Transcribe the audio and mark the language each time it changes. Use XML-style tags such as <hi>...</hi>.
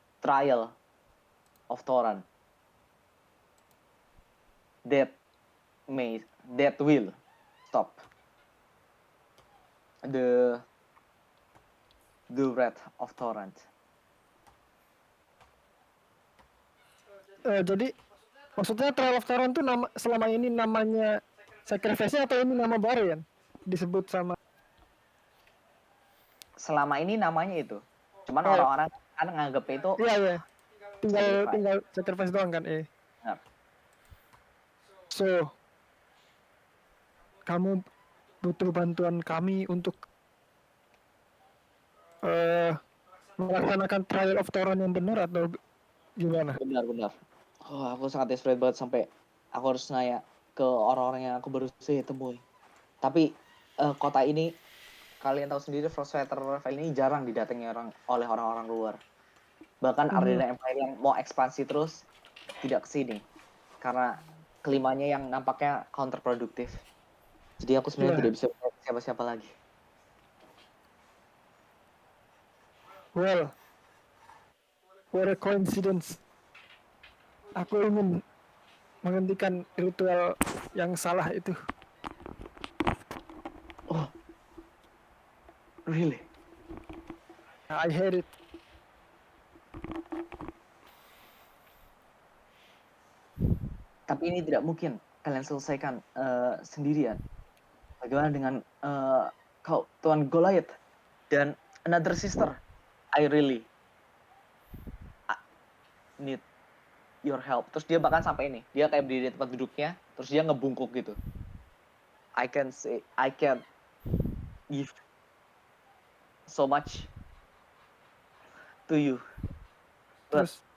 <en>trial of Thoran that will stop the wrath of Torrent.</en> <id>Jadi maksudnya Trial of Taron tuh selama ini namanya sacrifice-nya atau ini nama baru ya? Disebut sama. Selama ini namanya itu. Cuman orang-orang kan nganggep itu. Iya. Tinggal sacrifice doang kan, Benar. So, kamu butuh bantuan kami untuk melaksanakan Trial of Taron yang benar atau gimana? Benar. Oh, aku sangat desperate banget sampai aku harus nanya ke orang-orang yang aku baru saja temui. Tapi kota ini, kalian tahu sendiri, Frostweather Valley ini jarang didatangi oleh orang-orang luar. Bahkan Ardena Empire yang mau ekspansi terus tidak kesini karena kelimanya yang nampaknya counterproduktif. Jadi aku sebenarnya tidak bisa siapa-siapa lagi.</id> <en>Well, what a coincidence.</en> <id>Aku ingin menghentikan ritual yang salah itu.</id> <en>Oh, really? I hate it.</en> <id>Tapi ini tidak mungkin kalian selesaikan sendirian. Bagaimana dengan kau Tuan Goliath dan</id> <en>another sister? I really need your help.</en> <id>Terus dia bahkan sampai ini, dia kayak berdiri di tempat duduknya, terus dia ngebungkuk gitu.</id> <en>I can give so much to you, but</en>